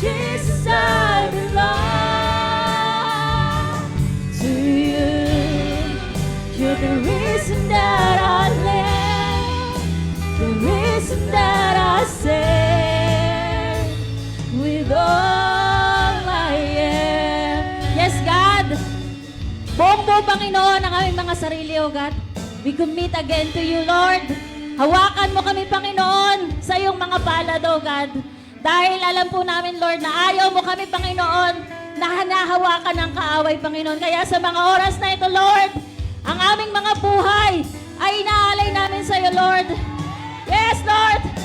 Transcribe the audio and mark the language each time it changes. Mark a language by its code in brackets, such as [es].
[en] Jesus, I belong to you. You're the reason that I live, the reason that I sing with all I am. Yes, God. [tl] Buong-buo, Panginoon, ang aming mga sarili, [en] O God. We commit again to you, Lord. [tl] Hawakan mo kami, Panginoon, sa iyong mga palad, [en] O God. [tl] Dahil alam po namin, [en] Lord, [tl] na ayaw mo kami, Panginoon, na hanahawakan ng kaaway, Panginoon. Kaya sa mga oras na ito, [en] Lord, [tl] ang aming mga buhay ay inaalay namin sa iyo, Lord. [en] Yes, Lord.